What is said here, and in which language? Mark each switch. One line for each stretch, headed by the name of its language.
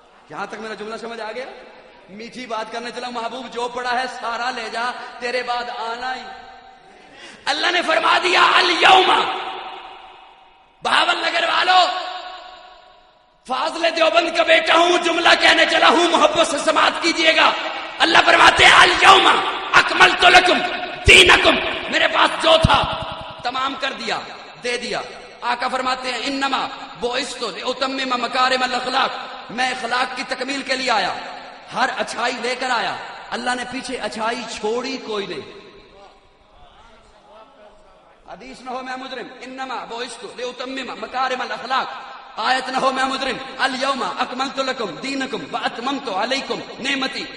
Urdu: یہاں تک میرا جملہ سمجھ آ گیا؟ میٹھی بات کرنے چلا. محبوب جو پڑا ہے سارا لے جا، تیرے بعد آنا ہی. اللہ نے فرما دیا الیوم. بہاول نگر والو، فاضل دیوبند کا بیٹا ہوں، جملہ کہنے چلا ہوں، محبت سے سماعت کیجئے گا. اللہ فرماتے ہیں
Arabic: الیوم اکملت لکم دینکم.
Urdu: میرے پاس جو تھا تمام کر دیا، دے دیا. آقا فرماتے ہیں
Arabic: انما بعثت لاتمم مکارم الاخلاق.
Urdu: میں اخلاق کی تکمیل کے لیے آیا، ہر اچھائی لے کر آیا. اللہ نے پیچھے اچھائی چھوڑی کوئی نہیں. حدیث نہ ہو میں مجرم،
Arabic: انما بعثت لاتمم مکارم الاخلاق.
Urdu: آیت نہ ہو میں مجرم،
Arabic: الیوم اکملت لکم دینکم واتممت علیکم نعمتی.